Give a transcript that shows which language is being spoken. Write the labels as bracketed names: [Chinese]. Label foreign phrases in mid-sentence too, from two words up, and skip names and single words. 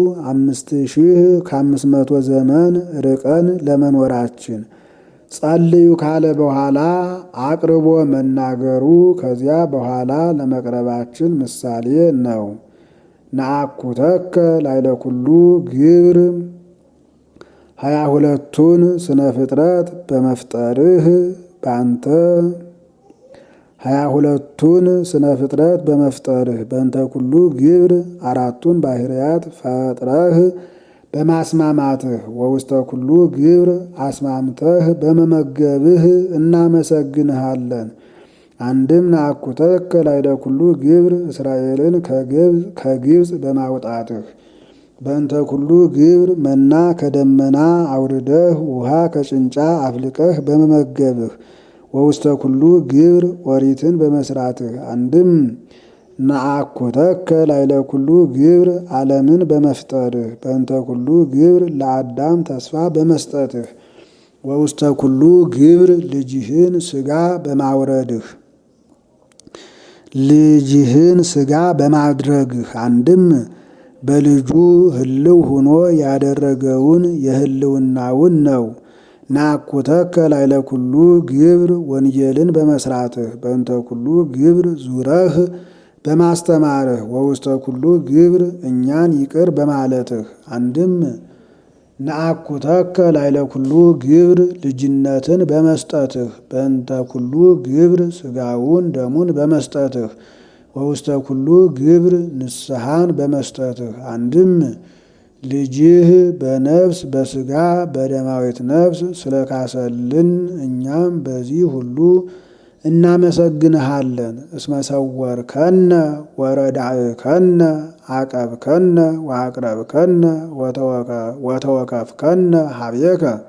[Amharic] 5500 ዘመን ርቀን ለመኖራችን፣ ጸልዩ ካለ በኋላ አቅርቦ መናገሩ ከዚያ በኋላ ለመቅረባችን ምሳሌ ነው። [Geez] ነአኩተከ ላዕለ ኩሉ ግብር [Amharic] 22ቱን ስነ ፍጥረት በመፍጠርህ ባንተ 22ቱን ስነ ፍጥረት በመፍጠርህ [Geez] በእንተ ኩሉ ግብር [Amharic] 4ቱን ባህርያት ፈጥረህ በማስማማትህ [Geez] ወውስተ ኩሉ ግብር [Amharic] አስማምተህ በመመገብህ እናመሰግንሃለን። አንድም [Geez] ነአኩተከ ላዕለ ኩሉ ግብር [Amharic] እስራኤልን ከግብፅ በማውጣትህ [Geez] በእንተ ኩሉ ግብር [Amharic] መና ከደመና አውርደህ ውሃ ከጭንጫ አፍልቀህ በመመገብህ [Geez] ወውስተ ኩሉ ግብር [Amharic] ኦሪትን በመስራትህ። አንድም [Geez] ነአኩተከ ላዕለ ኩሉ ግብር [Amharic] ዓለምን በመፍጠርህ [Geez] በእንተ ኩሉ ግብር [Amharic] ለአዳም ተስፋ በመስጠትህ [Geez] ወውስተ ኩሉ ግብር [Amharic] ልጅህን ሥጋ በማውረድህ ልጅህን ሥጋ በማድረግህ። አንድም በልጁ ህልው ሆኖ ያደረገውን የህልውናውን ነው። [Geez] ነአኩተከ ላዕለ ኩሉ ግብር [Amharic] ወንጌልን በመስራትህ [Geez] በእንተ ኩሉ ግብር [Amharic] ዙረህ በማስተማርህ [Geez] ወውስተ ኩሉ ግብር [Amharic] እኛን ይቅር በማለትህ። አንድም [Geez] ነአኩተከ ላዕለ ኩሉ ግብር [Amharic] ልጅነትን በመስጠትህ [Geez] በእንተ ኩሉ [Amharic] ግብር ሥጋውን ደሙን በመስጠትህ [Geez] ወውስተ ኩሉ ግብር [Amharic] ንስሐን በመስጠትህ። አንድም ልጅህ በነፍስ በሥጋ በደማዊት ነፍስ ስለካሰልን እኛም በዚህ ሁሉ እናመሰግንሃለን። [Geez] እስመ ሰወርከነ ወረዳእከነ አቀብከነ ወአቅረብከነ ወተወከፍከነ ሀቤከ